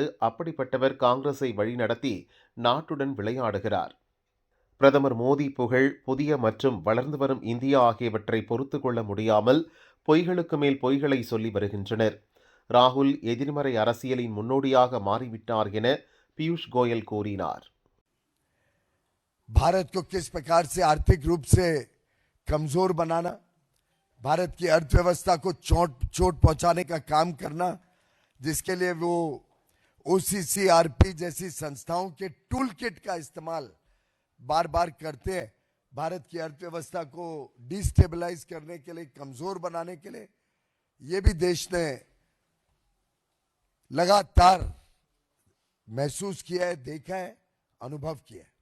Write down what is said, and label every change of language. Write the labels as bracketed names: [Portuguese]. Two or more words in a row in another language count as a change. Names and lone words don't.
[Tamil] அப்படிப்பட்டவர் காங்கிரஸை வழிநடத்தி நாட்டுடன் விளையாடுகிறார். பிரதமர் மோடி புகழ், புதிய மற்றும் வளர்ந்து வரும் இந்தியா ஆகியவற்றை பொறுத்து கொள்ள முடியாமல் பொய்களுக்கு மேல் பொய்களை சொல்லி வருகின்றனர். ராகுல் எதிர்மறை அரசியலின் முன்னோடியாக மாறிவிட்டார் என பியூஷ் கோயல் கூறினார். [Hindi] भारत को किस प्रकार से आर्थिक रूप से कमजोर बनाना, भारत की अर्थव्यवस्था को चोट पहुंचाने का काम करना, जिसके लिए वो OCCRP जैसी संस्थाओं के टूल किट का इस्तेमाल बार बार करते हैं, भारत की अर्थव्यवस्था को डिस्टेबलाइज करने के लिए, कमजोर बनाने के लिए, ये भी देश ने लगातार महसूस किया है, देखा है, अनुभव किया है.